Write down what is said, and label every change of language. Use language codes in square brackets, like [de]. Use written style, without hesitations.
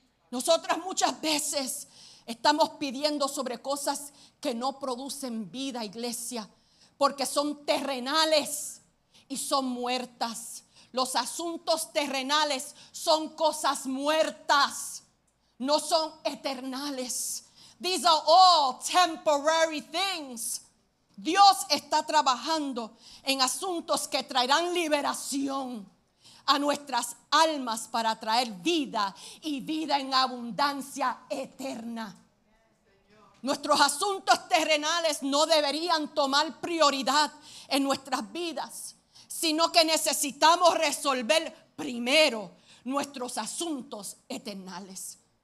[es] Nosotras muchas veces estamos pidiendo sobre cosas que no producen vida, iglesia, porque son terrenales y son muertas. Los asuntos terrenales son cosas muertas, no son eternales. [en] These are all temporary things. [es] Dios está trabajando en asuntos que traerán liberación a nuestras almas para traer vida y vida en abundancia eterna. Nuestros asuntos terrenales no deberían tomar prioridad en nuestras vidas, sino que necesitamos resolver primero nuestros asuntos eternales.